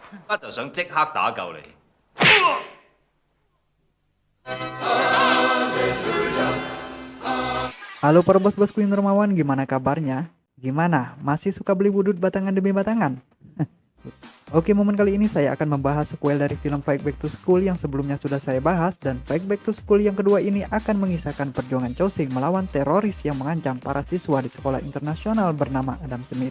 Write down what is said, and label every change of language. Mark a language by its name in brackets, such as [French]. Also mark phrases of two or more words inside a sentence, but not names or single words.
[Cantonese] 就想即刻打救你。 [Indonesian] Halo para bos-bosku yang dermawan, gimana kabarnya? Gimana? Masih suka beli wudut batangan demi batangan? Oke, momen kali ini saya akan membahas sequel dari film Fight Back to School yang sebelumnya sudah saya bahas, dan Fight Back to School yang kedua ini akan mengisahkan perjuangan Chow Sing melawan teroris yang mengancam para siswa di sekolah internasional bernama Adam Smith.